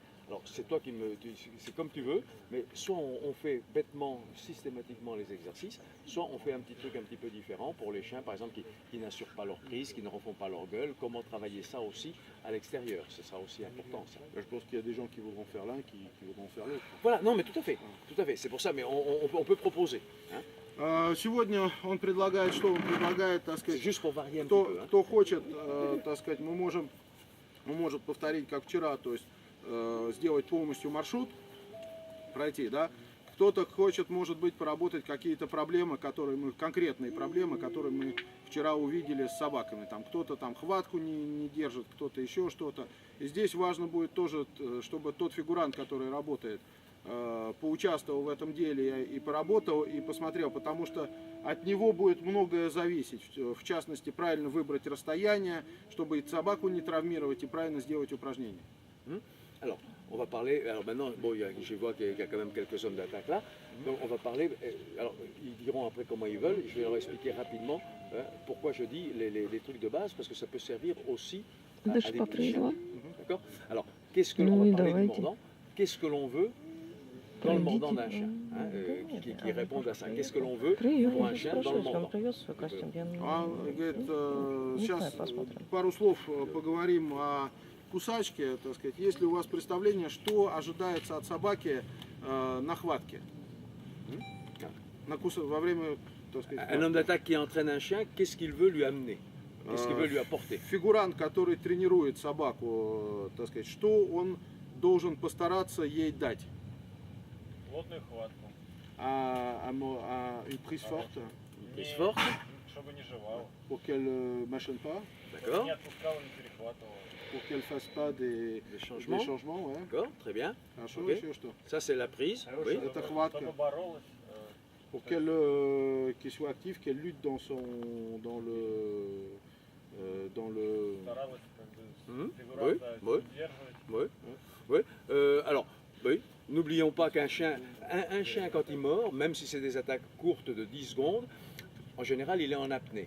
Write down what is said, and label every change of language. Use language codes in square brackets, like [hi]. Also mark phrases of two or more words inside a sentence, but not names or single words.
[fr] Alors c'est toi c'est comme tu veux, mais soit on fait bêtement, systématiquement les exercices, soit on fait un petit truc un petit peu différent pour les chiens, par exemple, qui n'assurent pas leur prise, qui ne refont pas leur gueule. Comment travailler ça aussi à l'extérieur? Ce sera aussi important, ça. Je pense qu'il y a des gens qui voudront faire l'un, qui voudront faire l'autre. Voilà, non mais tout à fait. C'est pour ça, mais on peut proposer. Hein. [ru] Сегодня он предлагает, что он предлагает, так сказать, кто хочет, так сказать, может повторить, как вчера, то есть сделать полностью маршрут, пройти, да. Кто-то хочет, может быть, поработать какие-то проблемы, конкретные проблемы, которые мы вчера увидели с собаками. Там кто-то там хватку не держит, кто-то еще что-то. И здесь важно будет тоже, чтобы тот фигурант, который работает, поучаствовал в этом деле и поработал, и посмотрел, потому что от него будет многое зависеть. В частности, правильно выбрать расстояние, чтобы и собаку не травмировать, и правильно сделать упражнение. [fr] Alors, on va parler, alors maintenant, bon, je vois qu'il y a quand même quelques zones d'attaque là, donc on va parler, alors ils diront après comment ils veulent, je vais leur expliquer rapidement pourquoi je dis les trucs de base, parce que ça peut servir aussi à des petits chiens. D'accord? Alors, qu'est-ce que l'on va parler du mordant? Qu'est-ce que l'on veut dans le mordant d'un chien, qui répondent à ça. Qu'est-ce que l'on veut pour un chien dans le mordant? [ru] Сейчас пару слов поговорим о кусачке, так сказать. Есть ли у вас представление, что ожидается от собаки на хватке? Во время, так сказать, [fr] un homme d'attaque qui entraîne un chien, qu'est-ce qu'il veut lui amener? Qu'est-ce qu'il veut lui apporter? [ru] Фигурант, который тренирует собаку, так сказать, что он должен постараться ей дать? Плотную хватку. [fr] Une prise forte. Une prise forte. [ru] Чтобы не жевал. [fr] Pour qu'elle ne mâchonne pas. D'accord. [ru] Не отпускал, не перехватывал. [fr] Pour qu'elle ne fasse pas des changements. Ouais. D'accord, très bien. Okay. Ça c'est la prise. Oui. [ru] Это хватка. [fr] Pour qu'elle soit active, qu'elle lutte dans le. Oui. Alors, oui. N'oublions pas qu'un chien, un chien quand il mord, même si c'est des attaques courtes de 10 secondes, en général il est en apnée.